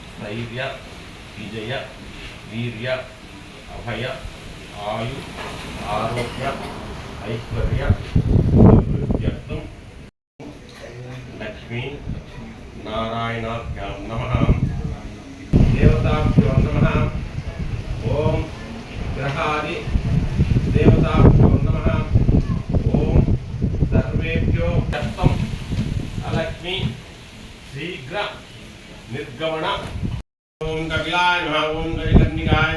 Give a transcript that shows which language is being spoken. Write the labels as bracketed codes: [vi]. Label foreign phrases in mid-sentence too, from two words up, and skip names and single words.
[sa] धैर्य विजय वीर्य अभय आयु आरोग्य ऐश्वर्य अभिवृद्ध्यर्थं लक्ष्मी नारायणाभ्यां नमः देवताभ्यो नमः ओम ग्रहादि देवताभ्यो नमः ओम सर्वेभ्यो दत्तम अलक्ष्मी शीघ्र निर्गमन ओम कपिलाय नमः ओम गजकर्णिकाय